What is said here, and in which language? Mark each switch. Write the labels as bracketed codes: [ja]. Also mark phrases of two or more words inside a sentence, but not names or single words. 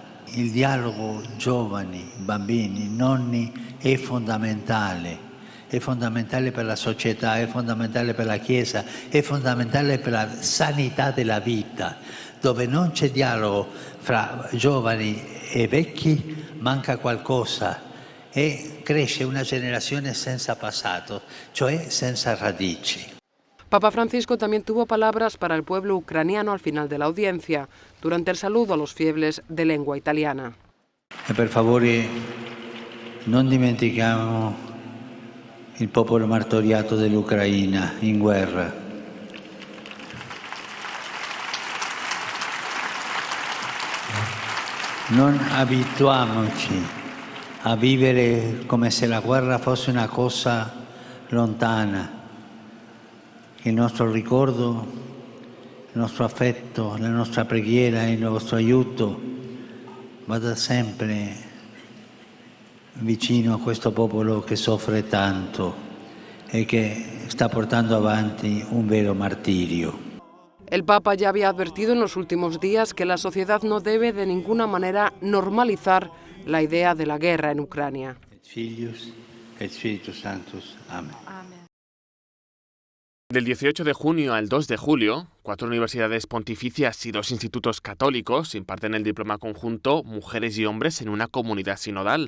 [it] Il dialogo giovani, bambini, nonni è fondamentale per la società, è fondamentale per la Chiesa, è fondamentale per la sanità della vita. Dove non c'è dialogo fra giovani e vecchi manca qualcosa e cresce una generazione senza passato, cioè senza radici. [es] Papa Francisco también tuvo palabras para el pueblo ucraniano al final de la audiencia, durante el saludo a los fieles de lengua italiana. [it] E per favore non dimentichiamo il popolo martoriato dell'Ucraina in guerra. Non abituiamoci a vivere come se la guerra fosse una cosa lontana. Il nostro ricordo, il nostro affetto, la nostra preghiera e il nostro aiuto vada sempre vicino a questo popolo che soffre tanto e che sta portando avanti un vero martirio. [es] El Papa ya había advertido en los últimos días que la sociedad no debe de ninguna manera normalizar la idea de la guerra en Ucrania. [la] Filius et Spiritus Sanctus. [es] Amén. Del 18 de junio al 2 de julio, 4 universidades pontificias y 2 institutos católicos imparten el diploma conjunto Mujeres y Hombres en una comunidad sinodal.